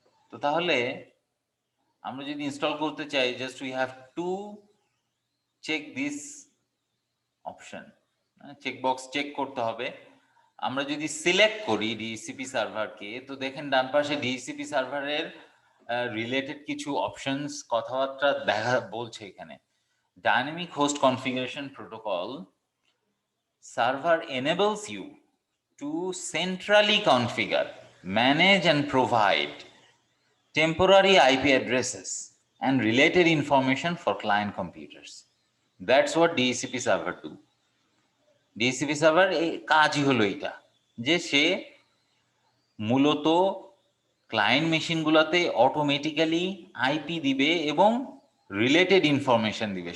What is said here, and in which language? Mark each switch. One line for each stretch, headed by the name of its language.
Bangla: তো তাহলে আমরা যদি ইনস্টল করতে চাই,
English: just we have to check this option,
Bangla: checkbox check করতে হবে। আমরা যদি সিলেক্ট করি ডিএসসিপি সার্ভারকে, তো দেখেন ডান পাশে ডিএসসিপি সার্ভারের রিলেটেড কিছু অপশনস কথাবার্তা বলছে এখানে।
English: Dynamic host configuration protocol server enables you to centrally configure, manage and provide temporary IP addresses and related information for client computers. That's what DHCP server do.
Bangla: DHCP server এই কাজই হলো এটা, যে সে মূলত ক্লায়েন্ট মেশিনগুলোতে অটোমেটিক্যালি আইপি দিবে এবং related information দিবে।